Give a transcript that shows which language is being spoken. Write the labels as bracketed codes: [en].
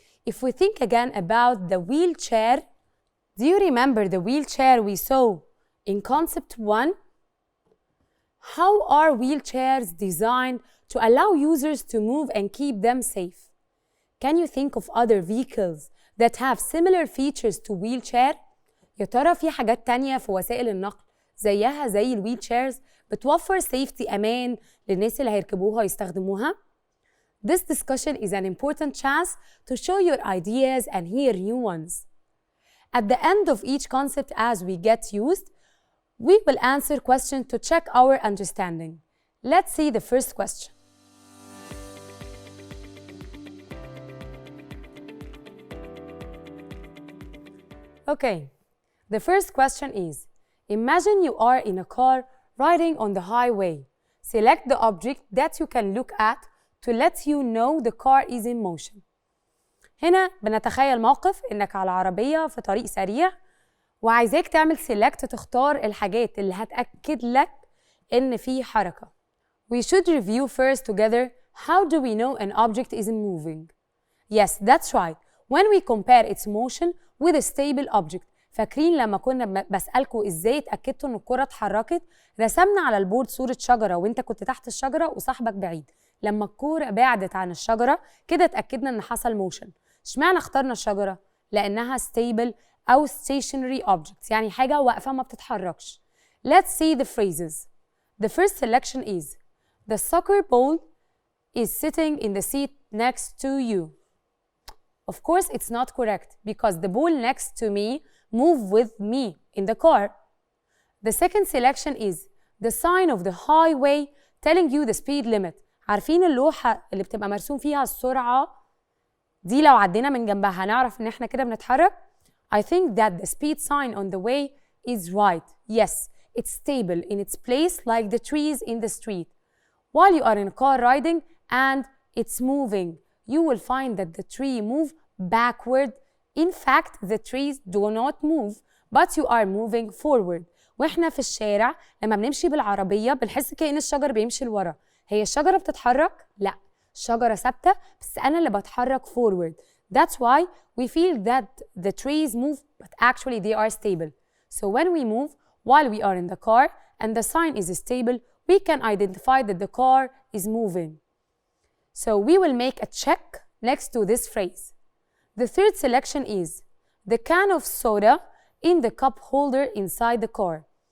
[en] If we think again about the wheelchair, do you remember the wheelchair we saw in concept 1? How are wheelchairs designed to allow users to move and keep them safe? Can you think of other vehicles that have similar features to wheelchair? [ar] يا ترى في حاجات تانية في وسائل النقل زيها زي الويلشيرز بتوفر safety أمان للناس اللي هيركبوها ويستخدموها؟ [en] This discussion is an important chance to show your ideas and hear new ones. At the end of each concept as we get used, we will answer questions to check our understanding. Let's see the first question. Okay, the first question is, imagine you are in a car riding on the highway. Select the object that you can look at to let you know the car is in motion. [ar] هنا بنتخيل موقف إنك على عربية في طريق سريع وعايزاك تعمل select تختار الحاجات اللي هتأكد لك إن في حركة. [en] We should review first together how do we know an object isn't moving. Yes, that's right. When we compare its motion with a stable object. [ar] فاكرين لما كنا بسألكوا إزاي اتأكدتوا إن الكرة اتحركت؟ رسمنا على البورد صورة شجرة وإنت كنت تحت الشجرة وصاحبك بعيد. لما الكرة بعدت عن الشجرة كده اتأكدنا إن حصل موشن. اشمعنى اخترنا الشجرة؟ لأنها stable أو stationary objects، يعني حاجة واقفة ما بتتحركش. [en] Let's see the phrases. The first selection is the soccer ball is sitting in the seat next to you. Of course, it's not correct because the ball next to me moved with me in the car. The second selection is the sign of the highway telling you the speed limit. [ar] عارفين اللوحة اللي بتبقى مرسوم فيها السرعة دي لو عدينا من جنبها هنعرف إن إحنا كده بنتحرك؟ [en] I think that the speed sign on the way is right. Yes, it's stable in its place like the trees in the street. While you are in a car riding and it's moving, you will find that the tree move backward. In fact, the trees do not move, but you are moving forward. [ar] واحنا في الشارع لما بنمشي بالعربية بنحس كأن الشجر بيمشي لورا. هي الشجرة بتتحرك؟ لا، الشجرة ثابتة بس أنا اللي بتحرك forward. [en] That's why we feel that the trees move, but actually they are stable. So when we move while we are in the car and the sign is stable, we can identify that the car is moving. So we will make a check next to this phrase. The third selection is the can of soda in the cup holder inside the car.